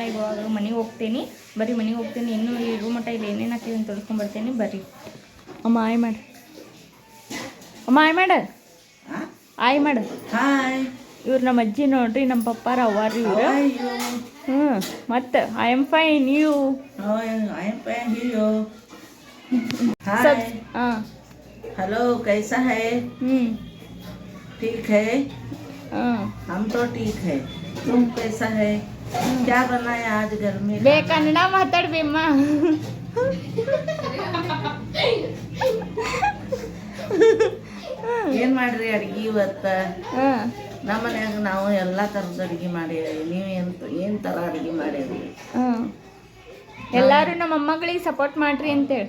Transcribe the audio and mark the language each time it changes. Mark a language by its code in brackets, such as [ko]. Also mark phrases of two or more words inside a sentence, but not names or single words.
[kn] ಇವಾಗ ಮನೆಗೆ ಹೋಗ್ತೀನಿ. ಬರೀ ಮನೆಗೆ ಹೋಗ್ತೀನಿ. ಇನ್ನೂ ಈ ರೂಮ್ ಮಟ್ಟ ಇಲ್ಲಿ ಏನೇನು ಹಾಕಿದೆ ಅಂತ ತೊಳ್ಸ್ಕೊಂಡ್ಬರ್ತೀನಿ. ಬರ್ರಿ. ಅಮ್ಮ ಆಯ್ ಮಾಡು, ಅಮ್ಮ ಆಯ್ ಮಾಡು, ಆಯ್ ಮಾಡು. ಇವ್ರು ನಮ್ಮ ಅಜ್ಜಿ ನೋಡ್ರಿ, ನಮ್ಮ ಪಪ್ಪಾರ ಅವ್ವಾರ್ರಿ ಇವರು. [en] ಮತ್ತೆ I am fine, you? hi hello [hi] कैसा है ठीक है, हम तो ठीक है, तुम कैसा है, क्या बनाया आज घर में? [kn] ಬೇ ಕನ್ನಡ ಮಾತಾಡ್ಬೇಮ್ಮ. ಏನ್ ಮಾಡ್ರಿ ಅಡ್ಗಿ ಇವತ್ತ? ನಮ್ಮ ಮನ್ಯಾಗ ನಾವು ಎಲ್ಲಾ ತರದ ಅಡ್ಗಿ ಮಾಡೇವಿ. ನೀವು ಏನ್ ತರ ಅಡ್ಗಿ ಮಾಡೇವಿ? ಎಲ್ಲಾರು ನಮ್ಮ ಮೊಮ್ಮಗಳಿಗೆ ಸಪೋರ್ಟ್ ಮಾಡ್ರಿ ಅಂತೇಳಿ.